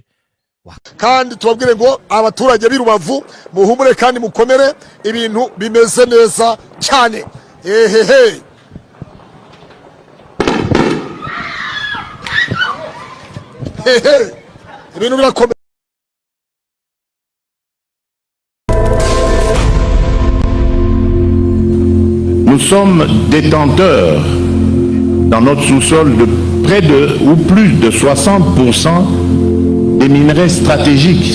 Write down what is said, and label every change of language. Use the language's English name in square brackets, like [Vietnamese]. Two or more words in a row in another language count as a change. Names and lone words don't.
[Kinyarwanda] kandi tubabwire ngo abaturage b'Irubavu muhumure kandi mukomere ibintu bimeze neza cyane ehehe ibintu birakomeye. [French] Nous sommes détenteurs dans notre sous-sol de près de ou plus de 60% des minerais stratégiques.